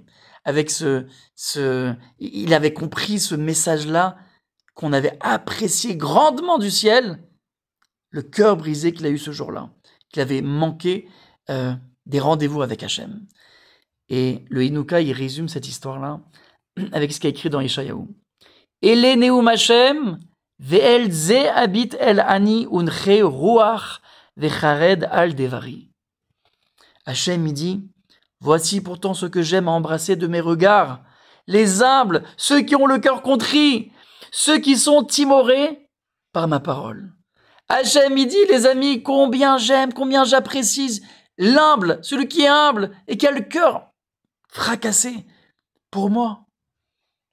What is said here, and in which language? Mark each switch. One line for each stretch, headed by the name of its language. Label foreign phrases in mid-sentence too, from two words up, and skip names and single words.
French: Avec il avait compris ce message-là qu'on avait apprécié grandement du ciel, le cœur brisé qu'il a eu ce jour-là, qu'il avait manqué des rendez-vous avec Hachem. Et le Hinouka, il résume cette histoire-là avec ce qu'il a écrit dans Yeshayahu.
Hebrew: אלה נאם השם ואל זה אביט אל עני ונכה רוח וחרד על דברי.
French: Hachem, il dit, voici pourtant ce que j'aime à embrasser de mes regards, les humbles, ceux qui ont le cœur contrit, ceux qui sont timorés par ma parole. Hachem, il dit, les amis, combien j'aime, combien j'apprécie l'humble, celui qui est humble et qui a le cœur fracassé pour moi.